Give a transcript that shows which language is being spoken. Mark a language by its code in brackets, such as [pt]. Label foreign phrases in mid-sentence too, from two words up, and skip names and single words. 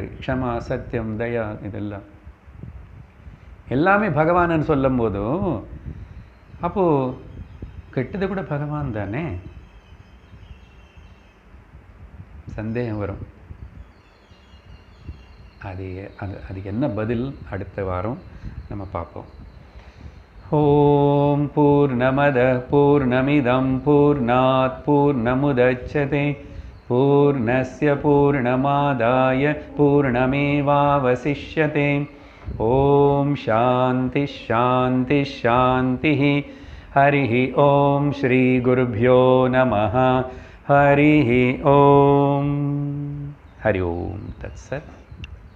[ta] க்ஷமா சத்தியம் தயா இதெல்லாம் எல்லாமே பகவான்னு சொல்லும் போதும் அப்போது கெட்டது கூட பகவான் தானே. சந்தேகம் வரும். அதுக்கு என்ன பதில் அடுத்த வாரம் நம்ம பார்ப்போம். [sa] ॐ पूर्णमदः पूर्णमिदं पूर्णात् पूर्णमुदच्यते पूर्णस्य पूर्णमादाय पूर्णमेवावशिष्यते. ॐ शान्तिः शान्तिः शान्तिः. हरि ॐ श्री गुरुभ्यो नमः. हरि ॐ। हरि ॐ तत्सत्.